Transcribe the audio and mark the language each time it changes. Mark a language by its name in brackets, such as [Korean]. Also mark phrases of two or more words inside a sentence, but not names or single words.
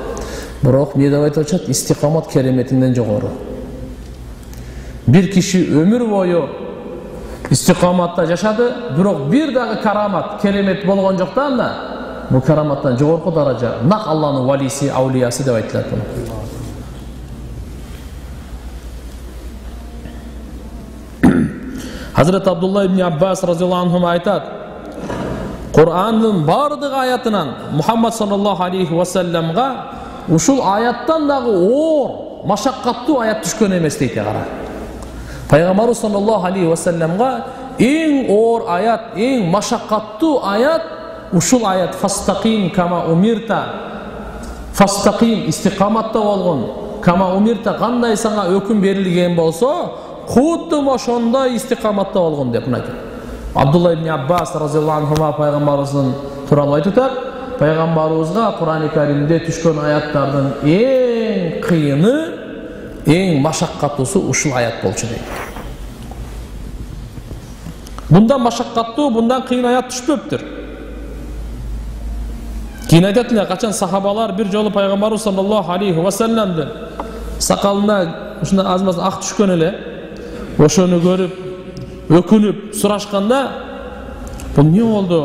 [Kyrgyz] Бирок эмне деп айтып атышат? Истиқамат кереметинден жогору. Бир киши өмүр бою истиқаматта жашады, бирок бир дагы карамат, керемет болгон жок да анда. Бул караматтан жогорку даража. Нак Алланын валиси, аулиясы деп айтылат буну. Hazret Abdullah ibn Abbas [Arabic] رضي الله عنه [Kyrgyz] айтат: Кур'андын бардык аятынан Мухаммад [Arabic] صلى الله عليه وسلم [Kyrgyz] ушул аяттан дагы оор машаккаттуу аят түшкөн эмес дейт кара. Пайгамбарыбыз [Arabic] صلى الله عليه وسلم [Kyrgyz] эң оор аят, эң машаккаттуу аят ушул аят [Arabic] فاستقم كما أمرت. [Kyrgyz] Фастақим истиқаматта болгон, [Arabic] كما أمرت [Kyrgyz] кандай сага өкүм берилген болсо, кудду ошондой истиқаматта болгон деп айтат. Абдулла ибн Аббас [Arabic] رضي الله عنه [Kyrgyz] пайгамбарыбыздын тууралуу айтып атат. Пайгамбарыбызга Кур'ан-ы Каримде түшкөн аяттардын эң кыйыны, эң машаккаттуусу ушул аят болчу дейт. Bundan машаккаттуу, bundan кыйын аят түшпөптүр. Кийин айтат эле, качан сахабалар бир жолу пайгамбарыбыз [Arabic] صلى الله عليه وسلم [Kyrgyz] сакалына ушундай аз-маз ак түшкөн эле, ошону көрүп, өкүнүп сурашканда, бул эмне болду?